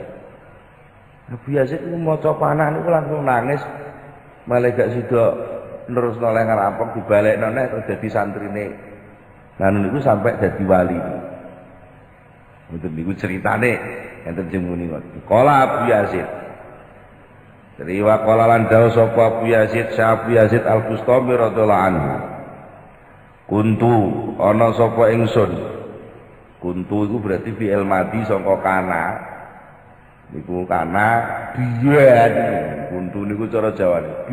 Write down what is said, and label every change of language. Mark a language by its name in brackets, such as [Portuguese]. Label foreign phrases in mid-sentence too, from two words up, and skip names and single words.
[Javanese] Abu Yazid niku maca panah niku langsung nangis. Malah gak sida nerusno lek ngerampok dibalekno nek terus dadi santrine. Nah niku sampai dadi wali. Ngoten niku ceritane enten sing muni ngoten. [Arabic] Qala Abu Yazid. Dari wa qala [Javanese] lan dawuh sapa [Arabic] Abu Yazid, Abu Yazid Al-Bustami radhiyallahu anhu. Kuntu ana [Javanese] sapa ingsun. Kuntu iku berarti [Arabic] fi'il madhi [Javanese] sangka kana. Niku kana biyen. Kuntu niku cara Jawane.